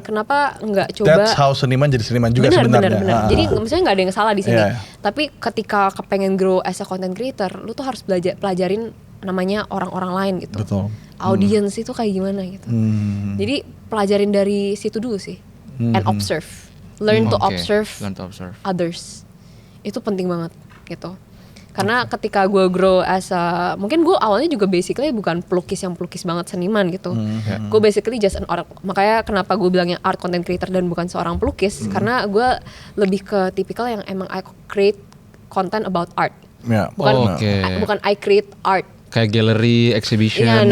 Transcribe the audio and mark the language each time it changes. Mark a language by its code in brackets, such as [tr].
[id] Kenapa nggak coba? [en] That's how [id] seniman jadi seniman juga sebenarnya. Benar. Jadi maksudnya nggak ada yang salah di sini. Tapi ketika kepengen [en] grow as a content creator, [id] lu tuh harus pelajarin namanya orang-orang lain gitu. Betul. Audience itu kayak gimana gitu. Jadi pelajarin dari situ dulu sih. [en] And observe. Learn to observe others. [id] Itu penting banget gitu. Karena ketika gue grow mungkin gue awalnya juga basically bukan pelukis yang pelukis banget seniman gitu. Gue [en] basically just an art. [id] Makanya kenapa gue bilangnya art content creator dan bukan seorang pelukis. Karena gue lebih ke tipikal yang emang [en] I create content about art. [id] Bukan [en] I create art. [id] Kayak gallery, exhibition.